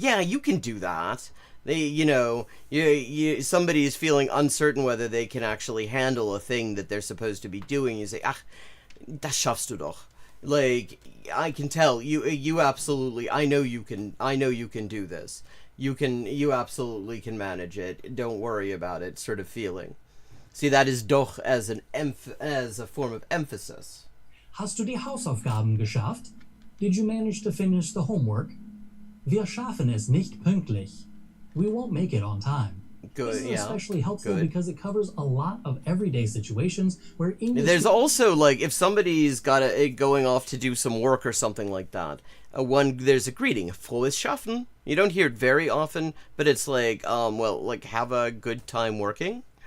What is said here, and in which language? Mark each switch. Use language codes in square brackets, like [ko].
[en] Yeah, you can do that. Somebody is feeling uncertain whether they can actually handle a thing that they're supposed to be doing. You say, [de] ach, das schaffst du doch. [en] Like, I can tell, you absolutely, I know you can do this. You absolutely can manage it. Don't worry about it, sort of feeling. See, that is doch as a form of emphasis. [de] Hast du die Hausaufgaben geschafft? [en] Did you manage to finish the homework? [de] Wir schaffen es nicht pünktlich. [en] We won't make it on time. Good, This is yeah. especially helpful Good. because it covers a lot of everyday situations where English... There's also, like, if somebody's going off to do some work or something like that, there's a greeting, [de] frohes Schaffen. [en] You don't hear it very often, but it's like, have a good time working.